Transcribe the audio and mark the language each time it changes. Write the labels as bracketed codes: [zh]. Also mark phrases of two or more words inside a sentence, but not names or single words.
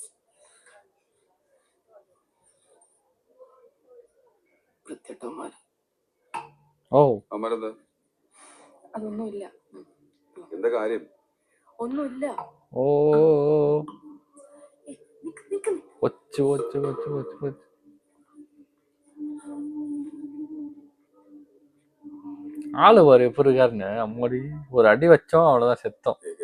[ml] വൃത്തിട്ടന്മാർ. ഓ അമ്മാരെന്താ? അതൊന്നുമില്ല. എന്താ കാര്യം? ഒന്നുമില്ല. ഓ നിക്ക് നിക്ക്. പൊച്ചു പൊച്ചു പൊച്ചു പൊച്ചു പൊച്ചു. [ta] ஆளு பாரு எப்படி இருக்காருன்னு. அம்மாடி ஒரு அடி வச்சோம் அவ்வளவுதான் செத்தோம்.